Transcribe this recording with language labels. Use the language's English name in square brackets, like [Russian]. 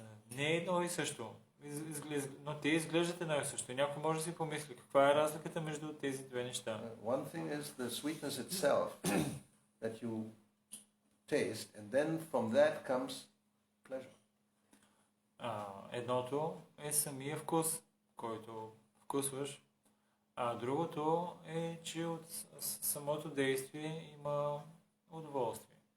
[Bulgarian] Не е едно и също, но те изглеждат едно и също. Някой може да си помисли каква е разликата между тези две неща. [English] One thing is the sweetness itself that you taste, and then from that comes pleasure. [Bulgarian] Едното е самия вкус, който вкусваш, а другото е, че от самото действие има удоволствие.